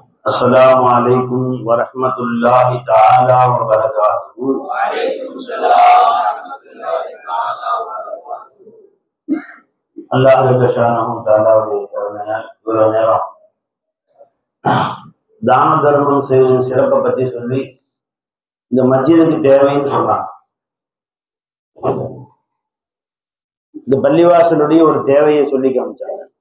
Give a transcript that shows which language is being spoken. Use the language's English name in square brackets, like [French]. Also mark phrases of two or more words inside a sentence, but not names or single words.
[Arabic] السلام عليكم ورحمة الله تعالى وبركاته. وعليكم السلام ورحمة الله تعالى وبركاته. [Tamil] அல்லாஹ் ஜல்லஷானஹு தஆலாவுடைய கருணையால் இவ்வளவு நேரம் தான தர்மம் செய்வதின் சிறப்பை பற்றி சொல்லி இந்த மஸ்ஜிதுக்கு தேவைன்னு சொன்னாங்க. இந்த பள்ளிவாசலுடைய ஒரு தேவையை சொல்லி காமிச்சாங்க.